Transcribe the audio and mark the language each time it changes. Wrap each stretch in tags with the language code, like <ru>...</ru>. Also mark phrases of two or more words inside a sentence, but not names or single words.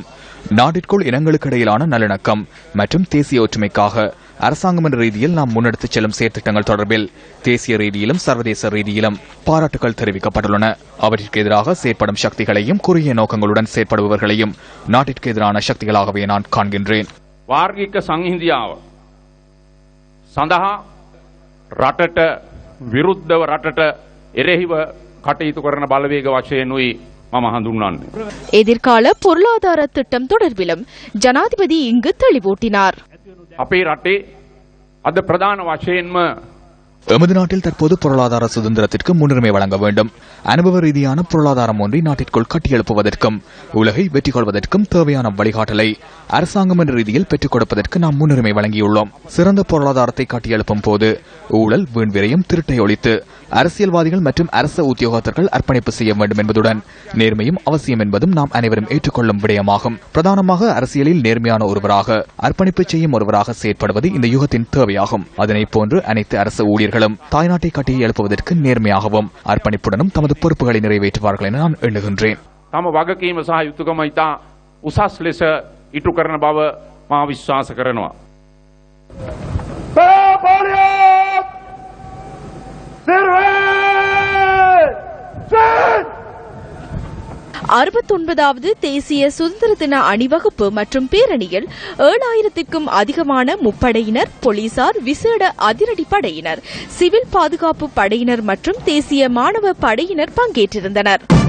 <ta>நாட்டிற்குள் இனங்களுக்கு இடையிலான நல்லிணக்கம் மற்றும் தேசிய ஒற்றுமைக்காக அரசாங்கம் என்ற ரீதியில் நாம் முன்னெடுத்துச் செல்லும் செயற்திட்டங்கள் தொடர்பில் தேசிய ரீதியிலும் சர்வதேச ரீதியிலும் பாராட்டுகள் தெரிவிக்கப்பட்டுள்ளன. அவற்றிற்கு எதிராக செயற்படும் சக்திகளையும் குறுகிய நோக்கங்களுடன் செயற்படுபவர்களையும் நாட்டிற்கு எதிரான சக்திகளாகவே நான் காண்கின்றேன்.</ta> <si>වාර්ගික සංහිඳියාව සඳහා රටට විරුද්ධව රටට එරෙහිව කටයුතු කරන බලවේග වශයෙන්ුයි මම හඳුන්වන්නේ.</si> <ta>எதிர்கால பொருளாதார திட்டம் தொடர்பிலும் ஜனாதிபதி இங்கு தெளிவூட்டினார்.</ta> <si>අපේ රටේ අද ප්‍රධාන වශයෙන්ම</si> <ta>எமது நாட்டில் தற்போது பொருளாதார சுதந்திரத்திற்கு முன்னுரிமை வழங்க வேண்டும். அனுபவ ரீதியான பொருளாதாரம் ஒன்றை நாட்டிற்குள் கட்டியெழுப்புவதற்கும் உலகை வெற்றி கொள்வதற்கும் தேவையான வழிகாட்டலை அரசாங்கம் என்ற ரீதியில் பெற்றுக் கொடுப்பதற்கு நாம் முன்னுரிமை வழங்கியுள்ளோம். சிறந்த பொருளாதாரத்தை கட்டியெழுப்பும் போது ஊழல், வீண்விரையும், திருட்டை ஒழித்து அரசியல்வாதிகள் மற்றும் அரசு உத்தியோகத்தர்கள் அர்ப்பணிப்பு செய்ய வேண்டும் என்பதுடன் நேர்மையும் அவசியம் என்பதும் நாம் அனைவரும் ஏற்றுக்கொள்ளும் விடயமாகும். பிரதானமாக அரசியலில் நேர்மையான ஒருவராக, அர்ப்பணிப்பு செய்யும் ஒருவராக செயற்படுவது இந்த யுகத்தின் தேவையாகும். அதனை போன்று அனைத்து அரசு ஊழியர்களும் தாய்நாட்டை கட்டி எழுப்புவதற்கு நேர்மையாகவும் அர்ப்பணிப்புடனும் தமது பொறுப்புகளை நிறைவேற்றுவார்கள் என நான் எண்ணுகின்றேன்.</ta> <si>තම වගකීම සහ යුතුකම ඉතා උසස් ලෙස ඉටු කරන බව මා විශ්වාස කරනවා.</si> <ta>69வது தேசிய சுதந்திர தின அணிவகுப்பு மற்றும் பேரணியில் 7000க்கும் அதிகமான முப்படையினர், போலீசார், விசேட அதிரடி படையினர், சிவில் பாதுகாப்பு படையினர் மற்றும் தேசிய மாணவ படையினர் பங்கேற்றிருந்தனர்.</ta>